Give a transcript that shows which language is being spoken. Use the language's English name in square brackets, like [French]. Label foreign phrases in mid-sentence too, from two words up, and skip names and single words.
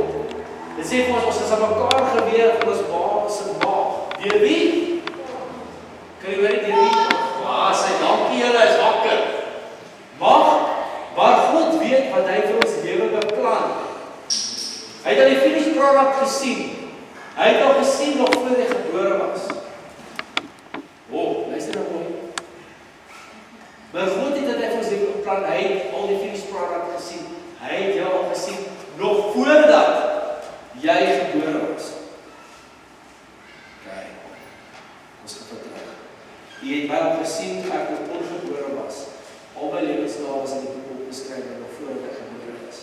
[Afrikaans] Dit sê vir ons is aan mekaar geweef in ons ma se maag. Deur wie? Kan jy weet deur wie? Sy dankie julle is wakker. Maar God weet wat hy vir ons lewe beplan. Hy het al die [English] finished product [Afrikaans] gesien. Hy het al gesien nog voor hy gebore was. Luister nou mooi. Maar God het dat hy vir ons lewe beplan. Hy het al die [English] finished product [Afrikaans] gesien. Hy het jou al gesien nog voordat jy gebore was. Ok, ons gaan vertrek. Jy het my al gesien toe ek nog ongebore was. Al my lewensdae was in die boek opgeskryf nog voordat ek gebore is.